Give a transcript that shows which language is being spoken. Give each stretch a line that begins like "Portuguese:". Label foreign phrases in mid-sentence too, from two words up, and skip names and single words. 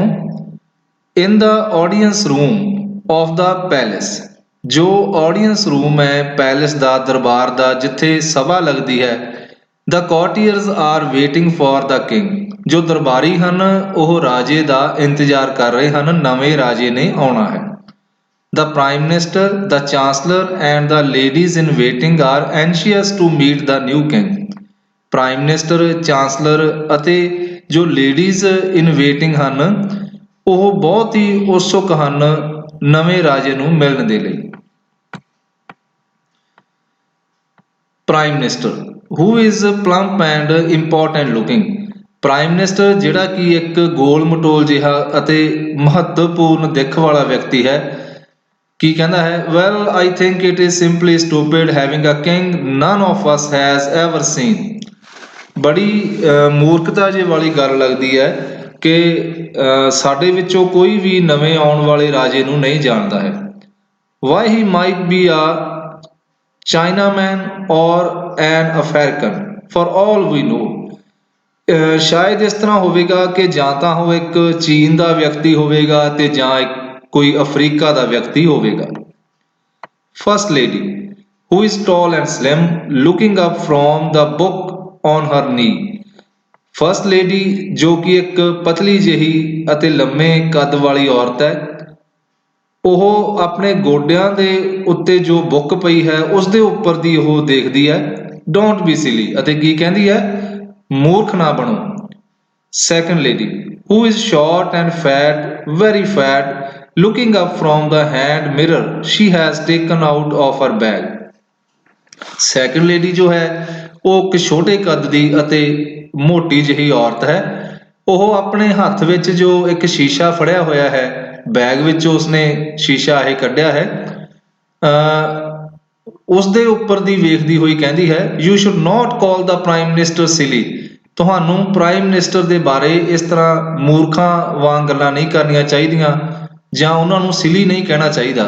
English: In the audience room of the palace,
Punjabi: ਜੋ
English: audience room
Punjabi: ਹੈ ਪੈਲੇਸ ਦਾ, ਦਰਬਾਰ ਦਾ, ਜਿੱਥੇ ਸਭਾ ਲੱਗਦੀ ਹੈ।
English: The courtiers are waiting for the king,
Punjabi: ਜੋ ਦਰਬਾਰੀ ਹਨ ਉਹ ਰਾਜੇ ਦਾ ਇੰਤਜ਼ਾਰ ਕਰ ਰਹੇ ਹਨ, ਨਵੇਂ ਰਾਜੇ ਨੇ ਆਉਣਾ ਹੈ।
English: The Prime Minister, the Chancellor and the ladies in waiting are anxious to meet the new king. Prime Minister, Chancellor
Punjabi: ਅਤੇ ਜੋ
English: ladies in waiting
Punjabi: ਹਨ, ਉਹ ਬਹੁਤ ਹੀ ਉਤਸੁਕ ਹਨ ਨਵੇਂ ਰਾਜੇ ਨੂੰ ਮਿਲਣ ਦੇ ਲਈ।
English: Prime Minister who is plump and important looking, Prime Minister
Punjabi: ਜਿਹੜਾ ਕਿ ਇੱਕ ਗੋਲ ਮਟੋਲ ਜਿਹਾ ਅਤੇ ਮਹੱਤਵਪੂਰਨ ਦਿੱਖ ਵਾਲਾ ਵਿਅਕਤੀ ਹੈ। ਕੀ ਕਹਿੰਦਾ ਹੈ?
English: Well I think it is simply stupid having a king none of us has ever seen.
Punjabi: ਬੜੀ ਮੂਰਖਤਾ ਜਿਹੀ ਵਾਲੀ ਗੱਲ ਲੱਗਦੀ ਹੈ ਕਿ ਸਾਡੇ ਵਿੱਚੋਂ ਕੋਈ ਵੀ ਨਵੇਂ ਆਉਣ ਵਾਲੇ ਰਾਜੇ ਨੂੰ ਨਹੀਂ ਜਾਣਦਾ ਹੈ।
English: Why he might be a Chinaman or an African for all we know,
Punjabi: ਸ਼ਾਇਦ ਇਸ ਤਰ੍ਹਾਂ ਹੋਵੇਗਾ ਕਿ ਜਾਂ ਤਾਂ ਉਹ ਇੱਕ ਚੀਨ ਦਾ ਵਿਅਕਤੀ ਹੋਵੇਗਾ ਅਤੇ ਜਾਂ ਕੋਈ ਅਫਰੀਕਾ ਦਾ ਵਿਅਕਤੀ ਹੋਵੇਗਾ।
English: First Lady who is tall and slim looking up from the book on her knee, First Lady
Punjabi: ਜੋ ਕਿ ਇੱਕ ਪਤਲੀ ਜਿਹੀ ਅਤੇ ਲੰਮੇ ਕੱਦ ਵਾਲੀ ਔਰਤ ਹੈ, ਉਹ ਆਪਣੇ ਗੋਡਿਆਂ ਦੇ ਉੱਤੇ ਜੋ ਬੁੱਕ ਪਈ ਹੈ ਉਸ ਦੇ ਉੱਪਰ ਦੀ ਉਹ ਦੇਖਦੀ ਹੈ।
English: Don't be silly,
Punjabi: ਅਤੇ ਕੀ ਕਹਿੰਦੀ ਹੈ? ਮੂਰਖ ਨਾ ਬਣੋ।
English: Second Lady who is short and fat, very fat, looking up from the hand mirror she has taken out of her bag. Second Lady
Punjabi: ਜੋ ਹੈ ਉਹ ਇੱਕ ਛੋਟੇ ਕੱਦ ਦੀ ਅਤੇ ਮੋਟੀ ਜਿਹੀ ਔਰਤ ਹੈ। ਉਹ ਆਪਣੇ ਹੱਥ ਵਿੱਚ ਜੋ ਇੱਕ ਸ਼ੀਸ਼ਾ ਫੜਿਆ ਹੋਇਆ ਹੈ, ਬੈਗ ਵਿੱਚੋਂ ਉਸਨੇ ਸ਼ੀਸ਼ਾ ਇਹ ਕੱਢਿਆ ਹੈ, ਉਸ ਦੇ ਉੱਪਰ ਦੀ ਵੇਖਦੀ ਹੋਈ ਕਹਿੰਦੀ ਹੈ
English: You should not call the Prime Minister silly,
Punjabi: ਤੁਹਾਨੂੰ
English: Prime Minister
Punjabi: ਦੇ ਬਾਰੇ ਇਸ ਤਰ੍ਹਾਂ ਮੂਰਖਾਂ ਵਾਂਗ ਗੱਲਾਂ ਨਹੀਂ ਕਰਨੀਆਂ ਚਾਹੀਦੀਆਂ, ਜਾਂ ਉਹਨਾਂ ਨੂੰ ਸਿਲੀ ਨਹੀਂ ਕਹਿਣਾ ਚਾਹੀਦਾ।